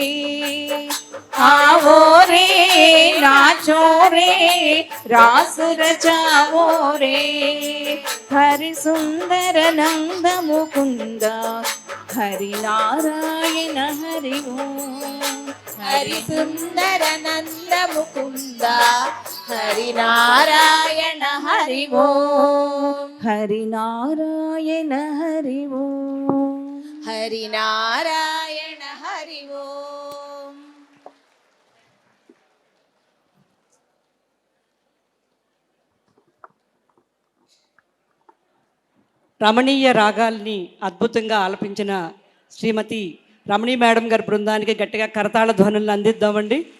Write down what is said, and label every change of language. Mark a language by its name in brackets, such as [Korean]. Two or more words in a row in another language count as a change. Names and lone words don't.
[Hindi] आओ रे नाचो रे रास रचाओ रे हरि सुंदर नंद मुकुंद हरि नारायण हरि ओम [Telugu] హరి సుందర నంద ముకుంద హరి నారాయణ హరి ఓం. [Hindi] हरि नारायण हरि ओम [Telugu] హరి నారాయణ హరి ఓం. రమణీయ రాగాల్ని అద్భుతంగా ఆలపించిన శ్రీమతి రమణి మేడం గారి బృందానికి గట్టిగా కరతాళ ధ్వనులను అందిద్దామండి.